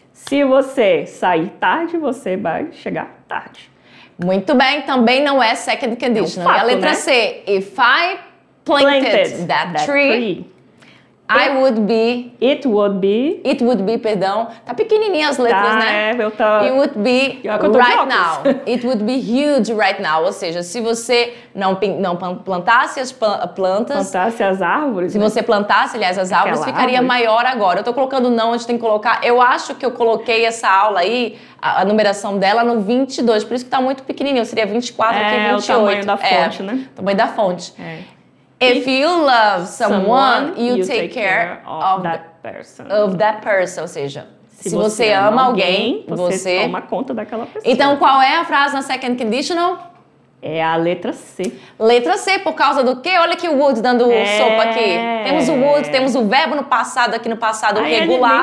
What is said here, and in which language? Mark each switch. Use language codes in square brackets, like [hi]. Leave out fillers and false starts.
[pt] Se você sair tarde, você vai chegar tarde. Muito bem, também não é second conditional. É um fato, e a letra né? [en] C, if I planted that tree, it would be, [pt] perdão. Tá pequenininha as letras, né? Eu tô... [en] It would be right now. It would be huge right now. [pt] Ou seja, se você não plantasse as plantas... Plantasse as árvores. Se você plantasse, aliás, as árvores, ficaria maior agora. Eu tô colocando não onde tem que colocar. Eu acho que eu coloquei essa aula aí, a numeração dela, no 22. Por isso que tá muito pequenininho. Seria 24 aqui, 28. É o tamanho da fonte, né? O tamanho da fonte. [en] If you love someone, you take care of that person. [pt] Ou seja, se você ama alguém, você toma conta daquela pessoa. Então, qual é a frase na second conditional? É a letra C. Letra C, por causa do quê? Olha aqui o would dando sopa aqui. Temos o would, temos o verbo no passado, aqui no passado regular.